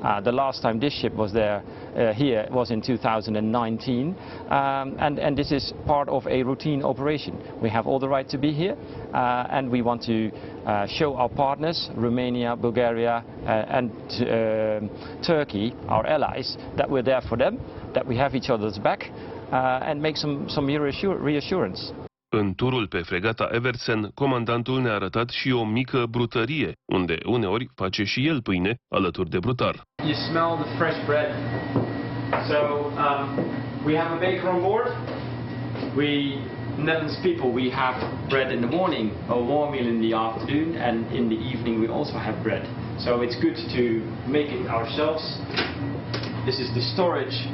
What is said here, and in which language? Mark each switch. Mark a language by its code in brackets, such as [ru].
[en] The last time this ship was there here was in 2019, and this is part of a routine operation. We have all the right to be here, and we want to show our partners, Romania, Bulgaria and Turkey, our allies, that we're there for them, that we have each other's back, and make some reassurance. [ro] În turul pe fregata Evertsen, comandantul ne-a arătat și o mică brutărie, unde uneori face și el pâine alături de brutar. [en] You smell the fresh bread. So we have a baker on board. Netherlands people, we have bread in the morning, a warm meal in the afternoon, and in the evening we also have bread. So it's good to make it ourselves. This is the storage.